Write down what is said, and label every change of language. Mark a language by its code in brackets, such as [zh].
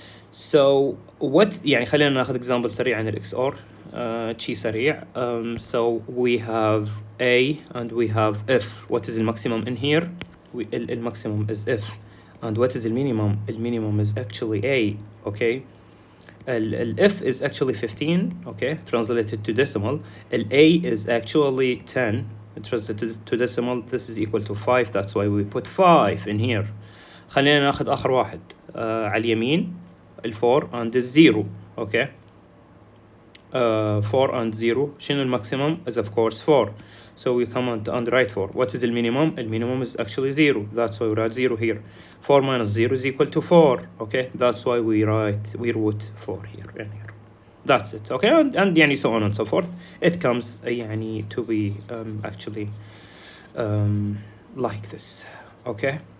[en] So what [ar] يعني خلينا ناخذ example سريع عن الXOR شي سريع. [en] So we have A and we have F. What is the maximum in here? The maximum is F. And what is the minimum? The minimum is actually A, okay. F is actually 15, okay, translated to decimal. A is actually 10, translated to decimal. This is equal to 5, that's why we put 5 in here. [ar] خلينا ناخذ آخر واحد على اليمين [en] 4 and 0, okay. 4 and 0. [ar] شنو الماكسيمم [en] is of course 4. So we come on and write 4. What is the minimum? The minimum is actually 0. That's why we write 0 here. 4 minus 0 is equal to 4. Okay, that's why we wrote 4 here and here. That's it. Okay, and يعني so on and so forth. It comes يعني to be actually like this. Okay.